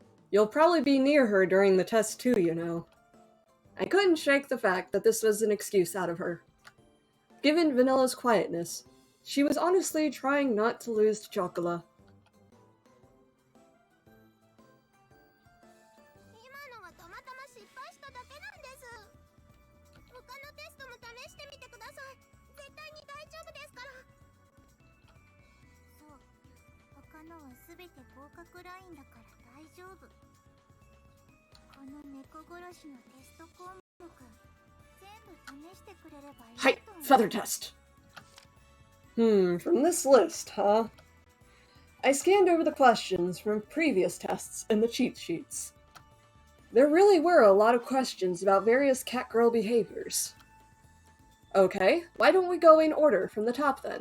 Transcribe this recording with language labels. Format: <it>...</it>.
<en>You'll probably be near her during the test too, you know. I couldn't shake the fact that this was an excuse out of her. Given Vanilla's quietness, she was honestly trying not to lose to Chocola.</en> <ja>今のはたまたま失敗しただけなんです。他のテストも試してみてください。絶対に大丈夫ですから。そう、他のはすべて合格ラインだから大丈夫。この猫殺しのテスト項目、全部試してくれればいいと思う。</ja> <en>Hi, feather test. From this list, huh? I scanned over the questions from previous tests and the cheat sheets. There really were a lot of questions about various cat-girl behaviors. Okay, why don't we go in order from the top then?</en>